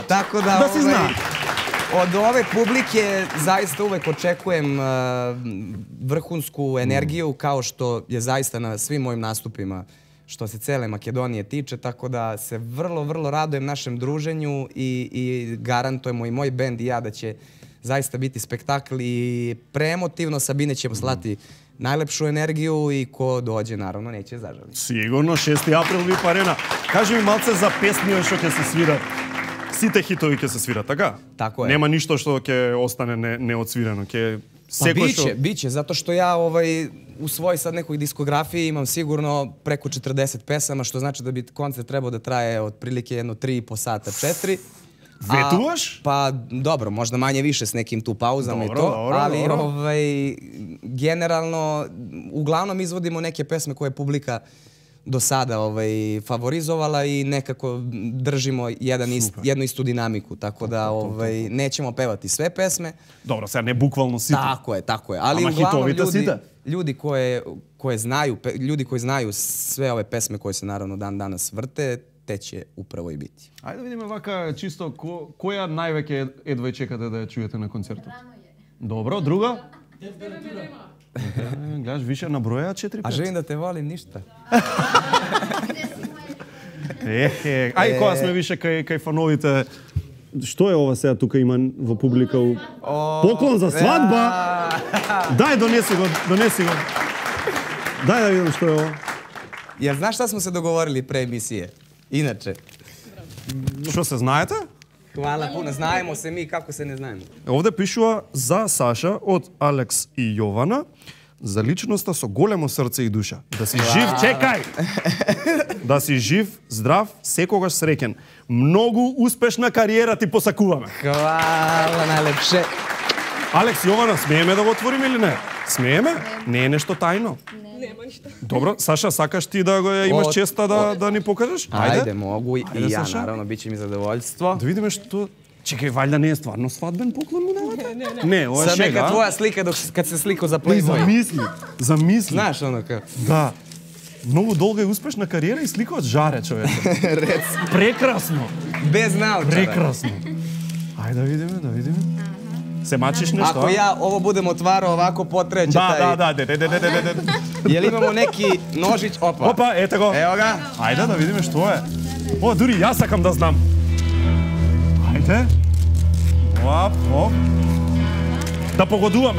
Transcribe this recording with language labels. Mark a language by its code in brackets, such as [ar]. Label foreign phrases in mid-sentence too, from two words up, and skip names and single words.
[sr] Tako da, od ove publike zaista uvek očekujem vrhunsku energiju, kao što je zaista na svim mojim nastupima što se cele Makedonije tiče, tako da se vrlo, vrlo radujem našem druženju i garantujemo i moj bend i ja da će zaista biti spektakl i preemotivno. Sabine ćemo slati najlepšu energiju i ko dođe, naravno, neće zažaliti. Sigurno, 6. april VIP Arena. [mk] Кажи ми малце за песни што ќе се свират. Сите хитови ќе се свират, така? [sr] Tako je. [mk] Нема ништо што ќе остане неоцвирено, ќе [sr] Pa biće, zato što ja u svojoj sad nekoj diskografiji imam sigurno preko 40 pesama, što znači da bi koncert trebao da traje otprilike jedno 3,5 sata, 4. [mk] Vetuvaš? [sr] Pa dobro, možda manje više s nekim tu pauzama i to, ali generalno uglavnom izvodimo neke pesme koje je publika do sada favorizovala i nekako držimo jednu istu dinamiku, tako da nećemo pevati sve pesme. [mk] Dobro, sad ne bukvalno site. [sr] Tako je, ali uglavnom ljudi koji znaju sve ove pesme koje se naravno dan danas vrte, te će upravo i biti. [mk] Ајде да видиме вака чисто која највеќе едва чекате да ја чуете на концертот. Добро, друга? Гледаш, више наброја 4-5. [sr] А želim da te volim, ništa. [mk] Ај, кога сме више кај фановите, што е ова сега тука има во публика? Поклон за свадба! Дај, донеси го. Дај да видим што е ова. [sr] Jel znaš šta smo se dogovorili pre emisije? Inače. [mk] Што се знаете? [sr] Hvala puno, znajemo se mi, kako se ne znajemo. [mk] Овде пишува за Саша од Алекс и Јована, за личноста со големо срце и душа. Да си жив, чекај! Да си жив, здрав, секогаш среќен. Многу успешна кариера ти посакуваме. [sr] Hvala najlepše. [mk] Алекс и Јована, смееме да го отвориме или не? Смееме? Не е нешто тајно. Нема ништо. Добро, Саша, сакаш ти да го имаш честа да ни покажеш? [sr] Ajde, mogu i ja, naravno, bit će mi zadovoljstvo. [mk] Да видиме што... Чекај, валјда не е стварно свадбен поклон му давате? Не, ова е [sr] Sad [mk] шега. [sr] neka tvoja slika kad se slikao za Playboy. [mk] Замисли. Знаеш [sr] ono kao? [mk] Да. Многу долга и успешна кариера и слика од жаре, човече. Прекрасно. [sr] Bez naočara. [mk] Прекрасно. Ајде да видиме. Се мачиш нешто? [sr] Ako ja ovo budem otvarao ovako, potreće taj... [mk] Да. [sr] Jel imamo neki nožić? [mk] Опа, ете го. [sr] Evo ga. [mk] Ајде да видиме што е. О, дури јас сакам да знам. Ајде. Оп. Да погодуваме.